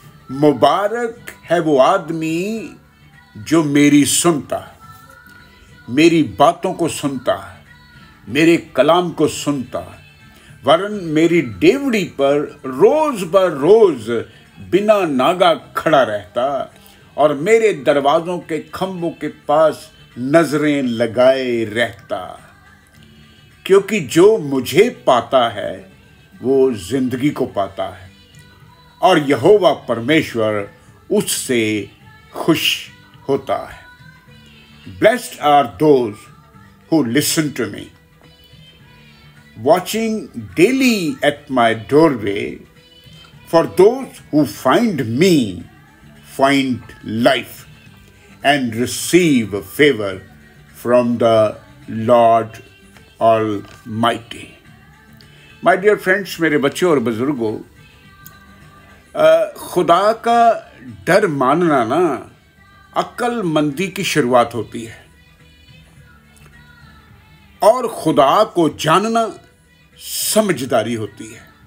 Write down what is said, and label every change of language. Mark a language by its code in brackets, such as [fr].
[hi] मुबारक है वो आदमी जो मेरी सुनता, मेरी बातों को सुनता, मेरे कलाम को सुनता, वरन मेरी डेवड़ी पर रोज बर रोज बिना नागा खड़ा रहता और मेरे दरवाज़ों के खंभों के पास नजरें लगाए रहता। क्योंकि जो मुझे पाता है वो जिंदगी को पाता है और यहोवा परमेश्वर उससे खुश होता है। [en] Blessed are those who listen to me, watching daily at my doorway, for those who find me find life and receive favor from the Lord Almighty. My dear friends, [hi] मेरे बच्चों और बुजुर्गों, खुदा का डर मानना ना अक्लमंदी की शुरुआत होती है और खुदा को जानना समझदारी होती है।